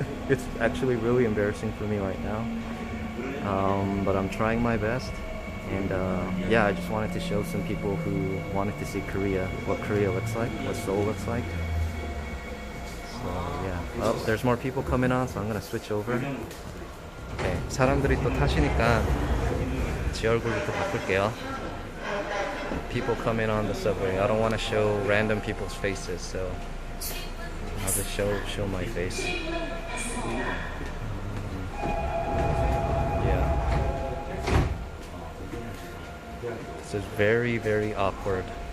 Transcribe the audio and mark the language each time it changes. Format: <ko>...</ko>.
<en>It's actually really embarrassing for me right now. But I'm trying my best. And yeah, I just wanted to show some people who wanted to see Korea, what Korea looks like, what Seoul looks like. So yeah. Oh, there's more people coming on, so I'm gonna switch over.</en> <ko>Okay, 사람들이 또 타시니까 제 얼굴부터 바꿀게요.</ko> <en>People coming on the subway. I don't want to show random people's faces, so I'll just show my face. Yeah. This is very, very awkward.</en>